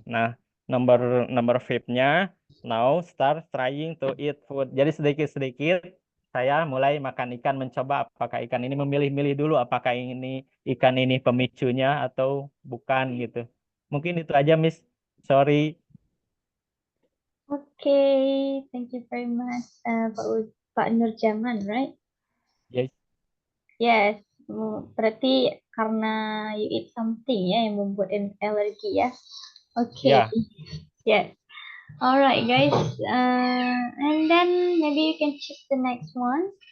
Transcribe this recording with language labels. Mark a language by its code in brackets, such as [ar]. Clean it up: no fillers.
[id] Nah, nomor fifth-nya, [en] now start trying to eat food. [id] Jadi sedikit-sedikit saya mulai makan ikan, mencoba apakah ikan ini memilih-milih dulu apakah ini ikan ini pemicunya atau bukan gitu. Mungkin itu aja, Miss. [en] Sorry. Okay, thank you very much, Pak Nurjaman, right? Yes. Yes, [id] berarti karena [en] you eat something [id] ya yang membuat alergi ya. [en] Okay, [id] Ya. [en] yes. Alright, guys. And then maybe you can choose the next one.